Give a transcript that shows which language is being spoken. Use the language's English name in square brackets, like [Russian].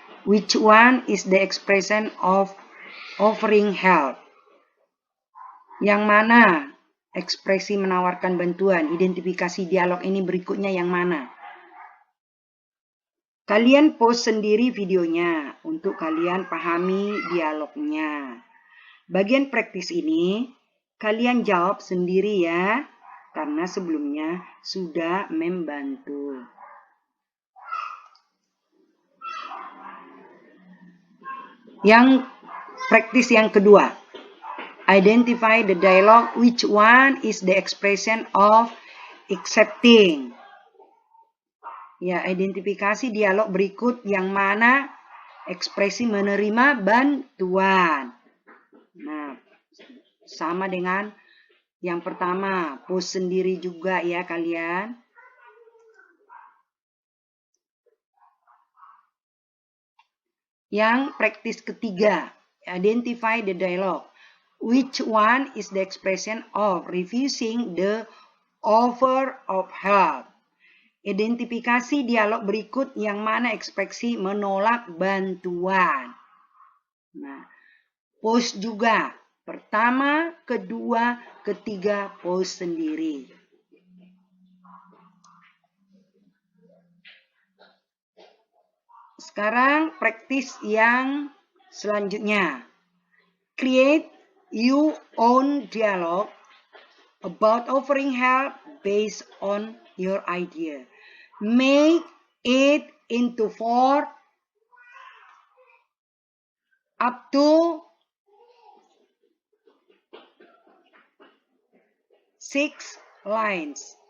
[English] Which one is the expression of offering help? [Indonesian] Yang mana ekspresi menawarkan bantuan? Identifikasi dialog ini berikutnya yang mana? Kalian post sendiri videonya untuk kalian pahami dialognya. Bagian praktis ini kalian jawab sendiri ya, karena sebelumnya sudah membantu. Yang praktis yang kedua. [English] Identify the dialogue, which one is the expression of accepting. [Indonesian] Ya, identifikasi dialog berikut yang mana ekspresi menerima bantuan. Nah, sama dengan yang pertama, post sendiri juga ya kalian. Yang praktis ketiga, [English] identify the dialogue. Which one is the expression of refusing the offer of help? [Indonesian] Identifikasi dialog berikut yang mana ekspresi menolak bantuan. Nah, post juga. Pertama, kedua, ketiga, post sendiri. Sekarang praktis yang selanjutnya. [English] Create your own dialogue about offering help based on your idea. Make it into 4 up to 6 lines.